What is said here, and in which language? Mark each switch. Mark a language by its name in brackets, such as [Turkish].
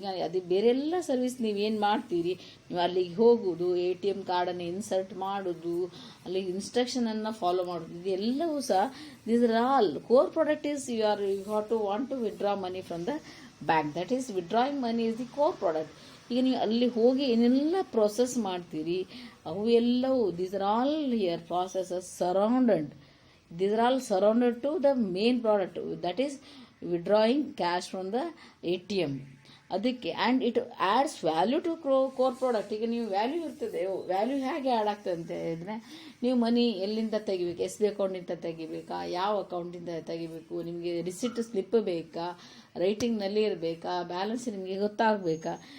[Kannada] ಈಗ ಅದು ಬೇರೆಲ್ಲ ಸರ್ವಿಸ್ ನೀವೇನು ಮಾಡ್ತೀರಿ, ನೀವು ಅಲ್ಲಿಗೆ ಹೋಗೋದು, ATM ಕಾರ್ಡನ್ನು ಇನ್ಸರ್ಟ್ ಮಾಡೋದು, ಅಲ್ಲಿ ಇನ್ಸ್ಟ್ರಕ್ಷನನ್ನು ಫಾಲೋ ಮಾಡೋದು, ಇದೆಲ್ಲವೂ ಸಹ [English] These are all core product is you have to want to withdraw money from the bank. That is withdrawing money is the core product. [Kannada] ಈಗ ನೀವು ಅಲ್ಲಿ ಹೋಗಿ ಏನೆಲ್ಲ ಪ್ರೊಸೆಸ್ ಮಾಡ್ತೀರಿ ಅವು ಎಲ್ಲವೂ [English] These are all here processes surrounded. These are all surrounded to the main product, that is withdrawing cash from the ATM. [Kannada] ಅದಕ್ಕೆ [English] And it adds value to core product. [Kannada] ಈಗ ನೀವು ವ್ಯಾಲ್ಯೂ ಇರ್ತದೆ, ವ್ಯಾಲ್ಯೂ ಹೇಗೆ add ಆಗ್ತದೆ ಅಂತ ಹೇಳಿದ್ರೆ, ನೀವು ಮನಿ ಎಲ್ಲಿಂದ ತೆಗಿಬೇಕು, SBI ಅಕೌಂಟಿಂದ ತೆಗಿಬೇಕಾ, ಯಾವ ಅಕೌಂಟಿಂದ ತೆಗಿಬೇಕು, ನಿಮಗೆ ರಿಸಿಟ್ ಸ್ಲಿಪ್ ಬೇಕಾ, ರೈಟಿಂಗ್ನಲ್ಲಿ ಇರಬೇಕಾ, ಬ್ಯಾಲೆನ್ಸ್ ನಿಮಗೆ ಗೊತ್ತಾಗಬೇಕಾ.